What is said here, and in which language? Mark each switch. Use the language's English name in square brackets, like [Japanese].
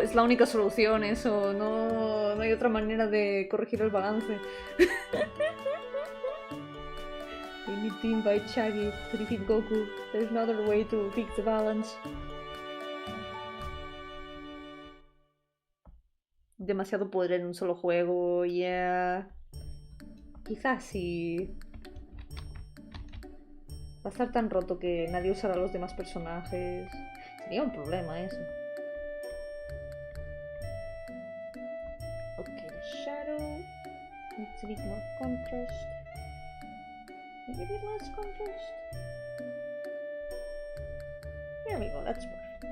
[Spanish] Es la única solución eso, no hay otra manera de corregir el balance. [English] We need to invite Shaggy to defeat Goku. There's no other way to fix the balance. [Spanish] Demasiado poder en un solo juego, yeah. Quizás sí. Va a estar tan roto que nadie usará a los demás personajes. Sería un problema eso. [English] Okay, the shadow needs a bit more contrast. Maybe a bit less contrast. There we go, that's perfect.